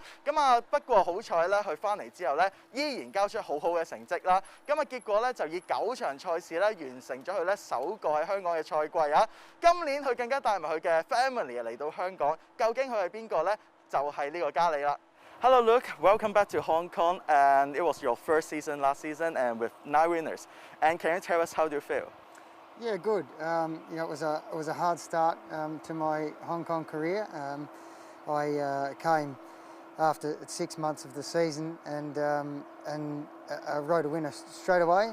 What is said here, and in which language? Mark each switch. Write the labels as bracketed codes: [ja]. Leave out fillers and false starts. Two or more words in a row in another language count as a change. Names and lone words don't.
[yue] 不過好彩咧，佢翻嚟之後咧，依然交出好好嘅成績啦。結果咧就以9場賽事咧完成咗佢咧首個喺香港嘅賽季啊。今年佢更加帶埋佢嘅 family 嚟到香港，究竟佢係邊個咧？就係呢個嘉利啦。 [en] Hello, Luke. Welcome back to Hong Kong. And it was your first season last season, and with 9 winners. And can you tell us how do you feel? Yeah, good. It was a hard start to my Hong Kong career. I came after 6 months of the season, and I rode a winner straight away,